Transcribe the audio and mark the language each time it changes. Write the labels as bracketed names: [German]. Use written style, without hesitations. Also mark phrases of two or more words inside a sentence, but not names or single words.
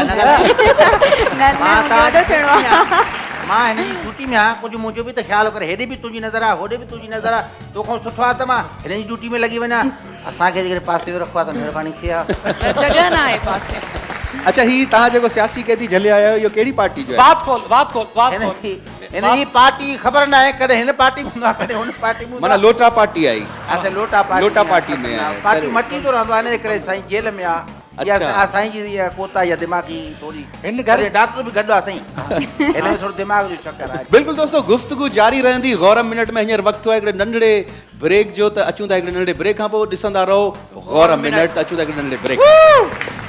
[Sindhi] न न थियणो आहे। मां हिन जी ड्यूटी में आहियां, कुझु मुंहिंजो बि त ख़्यालु करे, हेॾे बि तुंहिंजी नज़र आहे, होॾे बि तुंहिंजी नज़र आहे, तोखां सुठो आहे त मां हिन जी ड्यूटी में लॻी वञा। असांखे जेकॾहिं पासे में रखो आहे त महिरबानी थी आहे। जॻह न आहे पासे। अच्छा, ही तव्हां जेको सियासी कैदी झले आया आहियो, इहो कहिड़ी पार्टी जो आहे? बात खोल। हिन जी पार्टी ख़बर न आहे, कॾहिं हिन पार्टी में हूंदो आहे, कॾहिं हुन पार्टी में। माना लोटा पार्टी आई। अच्छा, लोटा पार्टी में आहे। पार्टी मटी तो रहंदो आहे, हिन जे करे साईं जेल में आहे। अच्छा। साईं जी कोता या दिमाग़ी थोड़ी, हिन घर डॉक्टर बि गॾु आहे साईं, हिन में थोरो दिमाग़ जो चक्कर आहे। बिल्कुलु दोस्तों, गुफ्तगू जारी रहंदी। गौरव मिनट में हींअर वक़्तु आहे हिकिड़े नंढड़े ब्रेक जो, त अचूं था हिकिड़े नंढड़े ब्रेक खां पोइ ॾिसंदा रहो गौरव मिनट। त अचूं था हिकिड़े नंढड़े ब्रेक।